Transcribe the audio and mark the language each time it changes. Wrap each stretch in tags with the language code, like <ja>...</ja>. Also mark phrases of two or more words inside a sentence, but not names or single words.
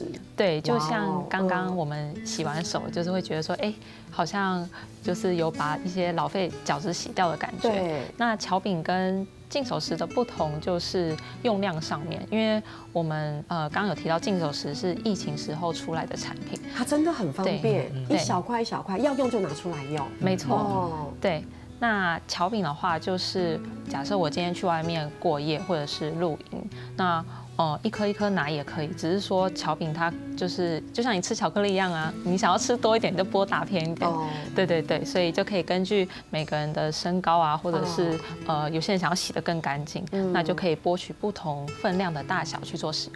<zh>對，就像剛剛我們洗完手，就是會覺得說，好像就是有把一些老廢角質洗掉的感覺。對，那巧餅跟淨手石的不同就是用量上面，因為我們剛剛有提到淨手石是疫情時候出來的產品，它真的很方便，一小塊一小塊，要用就拿出來用。沒錯，對。那巧餅的話，就是假設我今天去外面過夜或者是露營，那一顆一顆拿也可以，只是說巧餅它就是就像你吃巧克力一樣啊，你想要吃多一點就剝大片一點，對對對，所以就可以根據每個人的身高啊，或者是有些人想要洗得更乾淨，那就可以剝取不同分量的大小去做使用。</zh>